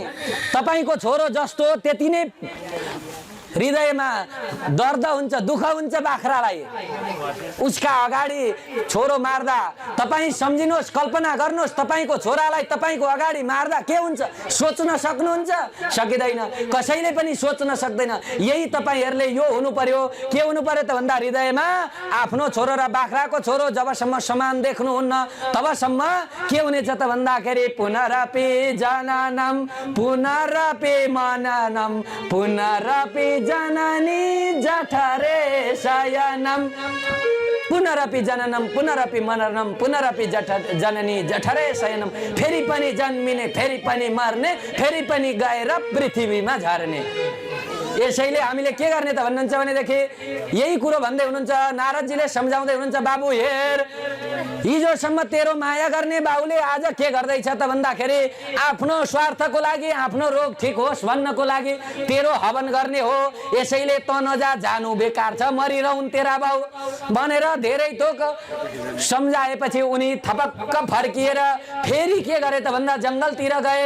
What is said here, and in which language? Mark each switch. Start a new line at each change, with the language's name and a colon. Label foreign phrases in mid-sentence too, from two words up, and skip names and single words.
Nepali: तपाईँको छोरो जस्तो त्यति नै हृदयमा दर्द हुन्छ, दुःख हुन्छ बाख्रालाई, उसका अगाडि छोरो मार्दा तपाईँ सम्झिनुहोस्, कल्पना गर्नुहोस्, तपाईँको छोरालाई तपाईँको अगाडि मार्दा के हुन्छ सोच्न सक्नुहुन्छ? सकिँदैन, कसैले पनि सोच्न सक्दैन। यही तपाईँहरूले यो हुनु पर्यो। के हुनु पर्यो त भन्दा हृदयमा आफ्नो छोरो र बाख्राको छोरो जबसम्म समान देख्नुहुन्न तबसम्म के हुनेछ त भन्दाखेरि
Sanskrit: पुनरपि जननम पुनरपि मननम पुनरपि जननी जठरे शयनम पुनरपि जननम पुनरपि मननम पुनरपि जननी जठरे शयनम।
Nepali: फेरि पनि जन्मिने, फेरि पनि मर्ने, फेरि पनि गएर पृथ्वीमा झर्ने। यसैले हामीले के गर्ने त भन्नुहुन्छ भनेदेखि यही कुरो भन्दै हुनुहुन्छ, नारदजीले सम्झाउँदै हुनुहुन्छ, बाबु हेर, हिजोसम्म तेरो माया गर्ने बाबुले आज के गर्दैछ त भन्दाखेरि आफ्नो स्वार्थको लागि, आफ्नो रोग ठिक होस् भन्नको लागि तेरो हवन गर्ने हो, यसैले त नजा, जानु बेकार छ, मरिरहन् तेरा बाउ भनेर धेरै थोक सम्झाएपछि उनी थपक्क फर्किएर फेरि के गरे त भन्दा जङ्गलतिर गए।